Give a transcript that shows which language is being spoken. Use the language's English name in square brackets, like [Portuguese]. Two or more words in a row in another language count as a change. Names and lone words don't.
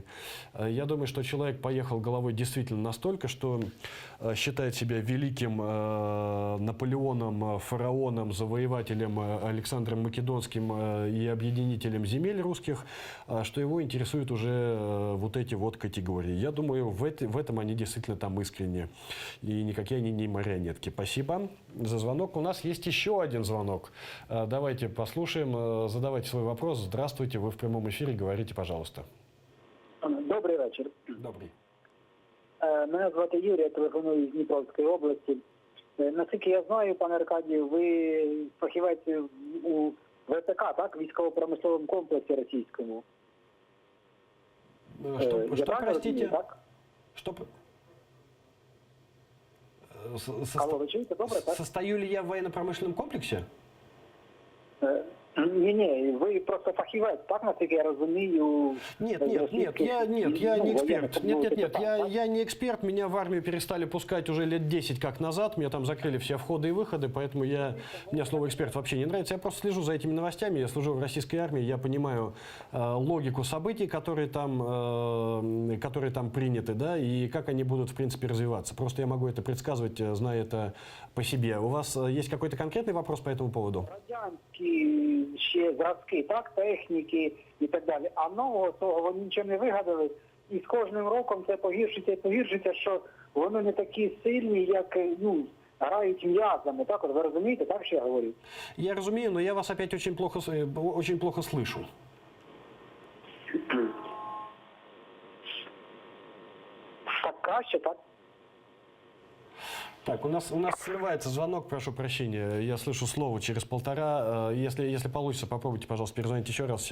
[Russian] Я думаю, что человек поехал головой действительно настолько, что считает себя великим Наполеоном, фараоном, завоевателем Александром Македонским и объединителем земель русских, что его интересуют уже вот эти вот категории. Я думаю, в этом они действительно там искренне. И никакие они не марионетки. Спасибо за звонок. У нас есть еще один звонок. Давайте послушаем. Задавайте свой вопрос. Здравствуйте, вы в прямом эфире. Говорите, пожалуйста. [Ukrainian] Добрий вечір. Добрий. Мене звати Юрій, я телефоную з Дніпровської області. Наскільки я знаю, пане Аркадію, ви фахівець у ВПК, так? Військово-промисловому комплексі російському. [Russian] Что, простите? [Ukrainian] Так? [Russian] Что? [Ukrainian] Алло, ви чуєте? Добре, так? [Russian] Состою ли я в военно-промышленном комплексе? [Ukrainian] Ні, ви просто фахівець, так, наскільки я розумію? [Russian] Нет, я не эксперт. Я не эксперт. Меня в армию перестали пускать уже лет 10 как назад. Меня там закрыли все входы и выходы, поэтому мне слово эксперт вообще не нравится. Я просто слежу за этими новостями. Я служу в российской армии, я понимаю логику событий, которые там приняты, да, и как они будут, в принципе, развиваться. Просто я могу это предсказывать, зная это по себе. У вас есть какой-то конкретный вопрос по этому поводу? [Ukrainian] Радянські ще зразки, так, техніки і так далі. А нового того вони нічого не вигадали. І з кожним роком це погіршиться і погіршиться, що вони не такі сильні, як, грають м'язами. Так, от ви розумієте, так, що я говорю? [Russian] Я разумею, но я вас опять очень плохо слышу. [Ukrainian] Так краще, так? [Russian] Так, у нас срывается звонок, прошу прощения. Я слышу слово через полтора. Если получится, попробуйте, пожалуйста, перезвонить еще раз.